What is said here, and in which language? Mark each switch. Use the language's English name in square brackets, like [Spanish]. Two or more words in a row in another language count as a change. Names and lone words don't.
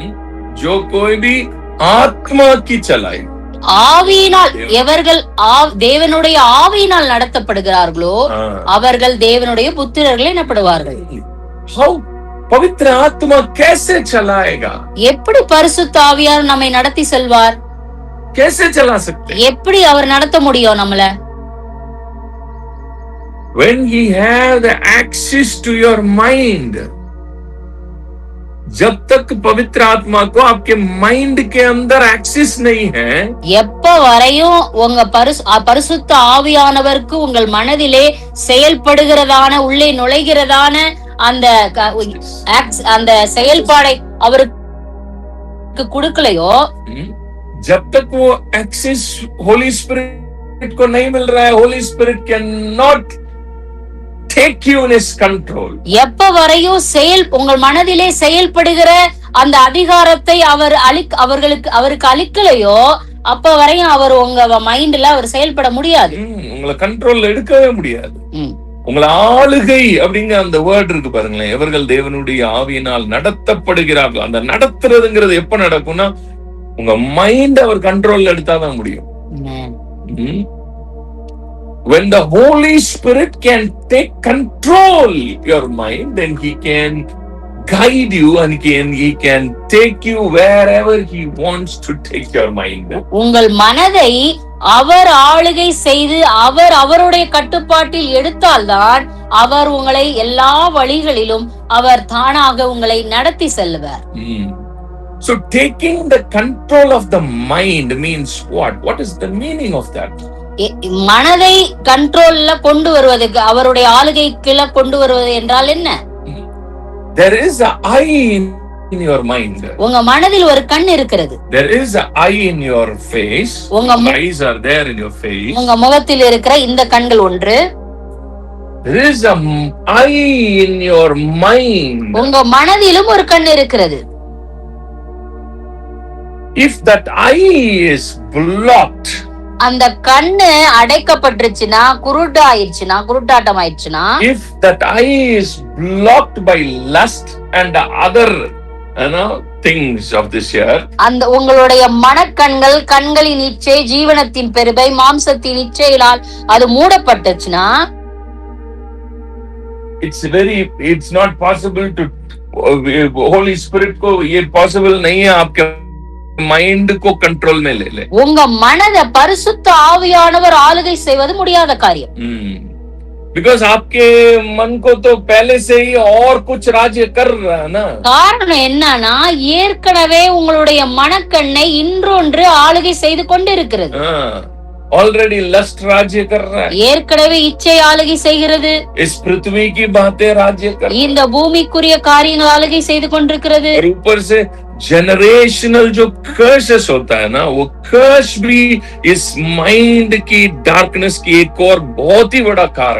[Hindi] जो कोई भी आत्मा की चलाई, [Tamil] ஆவியினால் எவர்கள் தேவனுடைய ஆவியினால் நடத்தப்படுகிறார்களோ அவர்கள் தேவனுடைய புத்திரர்கள் எனப்படுவார்கள். [Hindi] पवित्र आत्मा कैसे चलाएगा? [Tamil] எப்படி பரிசுத்த ஆவியார் நம்மை நடத்தி செல்வார்? [Hindi] कैसे चला सकते? [Tamil] எப்படி அவர் நடத்த முடியும் நம்மள? [English] When he have the access to your mind, [Hindi] जब तक पवित्र आत्मा को आपके माइंड के अंदर एक्सेस नहीं है, [Tamil] எப்ப வரையும் உங்க பரிசுத்த ஆவியானவருக்கு உங்கள் மனதிலே செயல்படுகிறதான, உள்ளே நுழைகிறதான அந்த செயல்பாடை அவருக்கு கொடுக்கலையோ, [Hindi] जब तक वो [English] access Holy Spirit [Hindi] को नहीं मिल रहा है, [English] Holy Spirit can not take you in his control. [Tamil] எப்ப வரையும் உங்கள் மனதிலே செயல்படுகிற அந்த அதிகாரத்தை அவருக்கு அளிக்கலையோ அப்ப வரையும் அவர் உங்க மைண்ட்ல அவர் செயல்பட முடியாது. உங்களை கண்ட்ரோல்ல எடுக்கவே முடியாது. உங்களை ஆளுகை அப்படிங்கிற அந்த வேர்ட் இருக்கு பாருங்களேன், எவர்கள் தேவனுடைய ஆவியினால் நடத்தப்படுகிறார்கள். அந்த நடத்துறதுங்கிறது எப்ப நடக்கும்னா உங்க மைண்ட் அவர் கண்ட்ரோல்ல எடுத்தாதான் முடியும். [English] When the Holy Spirit can take control your mind, then he can guide you and he can take you wherever he wants to take your mind. [Tamil] உங்கள் மனதை அவர் ஆளுகை செய்து அவருடைய கட்டுப்பாட்டில் எடுத்தால்தான் அவர் உங்களை எல்லா வழிகளிலும் அவர் தானாக உங்களை நடத்தி செல்வார். [English] So taking the control of the mind means what? What is the meaning of that? [Tamil] மனதை கண்ட்ரோல்ல கொண்டு வருவதற்கு, அவருடைய ஆளுகைக்குள்ள கொண்டு வருவது என்றால் என்ன? [English] There is an eye in your mind. [Tamil] உங்க மனதில் ஒரு கண் இருக்கிறது. [English] There is an eye in your face. Eyes are there in your face. [Tamil] உங்க முகத்தில் இருக்கிற இந்த கண்கள் ஒன்று. [English] There is an eye in your mind. [Tamil] உங்க மனதிலும் ஒரு கண் இருக்கிறது. [English] If that eye is blocked, [Tamil] அந்த கண்ணு அடைக்கப்பட்டுருச்சுனா, குருட்டாட்டம் ஆயிடுச்சுனா, [English] if that eye is blocked by lust and other things of this earth, [Tamil] அந்த உங்களுடைய மனக்கண்கள், கண்களின் இச்சை, ஜீவனத்தின் பெருமை, மாம்சத்தின் இச்சைகளால் அது மூடப்பட்டுச்சுனா, [English] it's not possible to Holy Spirit [Hindi] को ये पॉसिबल नहीं है आपके माइंड को कंट्रोल में ले ले. [Tamil] உங்க மனதை பரிசுத்த ஆவியானவர் ஆளுகை செய்வது முடியாத காரியம். [Hindi] बिकॉज आपके मन को तो पहले से ही और कुछ राज्य कर रहा है ना. [Tamil] காரணம் என்னன்னா ஏற்கனவே உங்களுடைய மனக்கண்ணை இன்னொன்று ஆளுகை செய்து கொண்டிருக்கிறது. [English] already lust [Hindi] राज्य कर रहा है. [Tamil] ஏற்கனவே இச்சை ஆளுகை செய்கிறது. [Hindi] इस पृथ्वी की बातें राज्य कर. [Tamil] இந்த பூமிக்குரிய காரியங்கள் ஆளுகை செய்து கொண்டிருக்கிறது. [Hindi] और ऊपर से जनरेशनल जो कर्सेस होता है ना, वो कर्स भी इस माइंड की डार्कनेस की एक और बहुत ही बड़ा कारण.